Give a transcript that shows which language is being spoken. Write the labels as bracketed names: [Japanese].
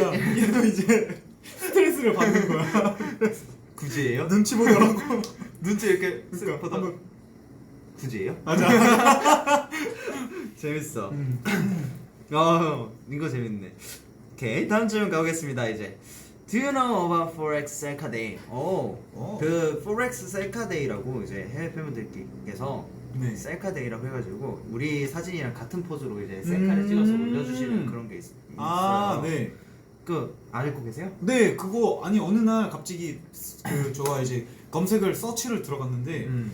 [Korean] 그러니까 얘도 이제 스트레스를 받는 거야. 굳이예요? 눈치 보더라고. 눈치 이렇게 그러니까 보다 한번 굳이예요? 맞아. 재밌어. 이거 재밌네. 오케이, 다음 질문 가보겠습니다. 이제 [English] Do you know about Forex Selca Day? [Korean] 그 Forex Selca Day라고 이제 해외 팬분들께서 네. 셀카 데이라고 해가지고 우리 사진이랑 같은 포즈로 이제 셀카를 찍어서 올려주시는 그런 게 있어요. 네. 그 알고 계세요? 네, 그거 아니 어느 날 갑자기 저가 이제 검색을 서치를 들어갔는데